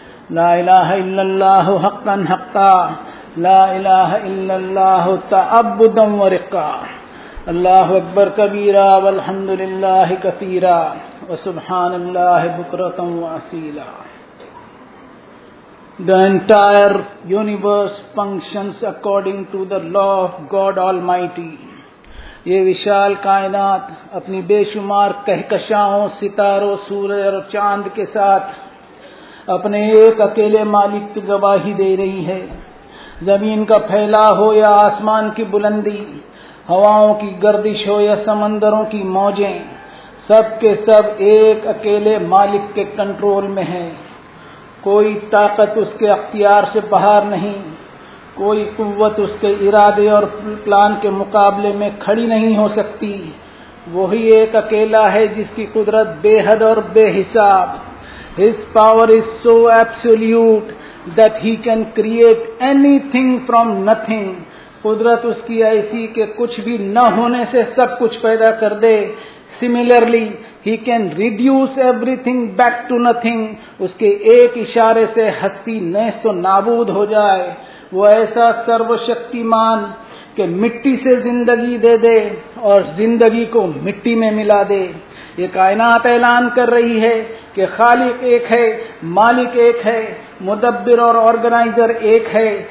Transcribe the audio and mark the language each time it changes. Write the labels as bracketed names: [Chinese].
[Arabic] لا إله إلا الله حقا حقا لا إله إلا الله تعبدا ورقا اللہ اکبر کبیرا والحمد للہ کثیرا وسبحان اللہ بکرۃ واصیلا. [English] The entire universe functions according to the law of God Almighty. [Urdu] یہ وشال کائنات اپنی بے شمار کہکشاؤں، ستاروں، سورج اور چاند کے ساتھ اپنے ایک اکیلے مالک کی گواہی دے رہی ہے. زمین کا پھیلا ہو یا آسمان کی بلندی، ہواؤں کی گردش ہو یا سمندروں کی موجیں، سب کے سب ایک اکیلے مالک کے کنٹرول میں ہیں. کوئی طاقت اس کے اختیار سے باہر نہیں، کوئی قوت اس کے ارادے اور پلان کے مقابلے میں کھڑی نہیں ہو سکتی. وہی ایک اکیلا ہے جس کی قدرت بے حد اور بے حساب. [English] His power is so absolute that he can create anything from nothing. [Urdu] قدرت اس کی ایسی کہ کچھ بھی نہ ہونے سے سب کچھ پیدا کر دے. [English] Similarly, he can reduce everything back to nothing. [Urdu] اس کے ایک اشارے سے ہستی نیست و نابود ہو جائے. وہ ایسا سرو شکتیمان کہ مٹی سے زندگی دے دے اور زندگی کو مٹی میں ملا دے. یہ کائنات اعلان کر رہی ہے کہ خالق ایک ہے، مالک ایک ہے، مدبر اور آرگنائزر ایک ہے.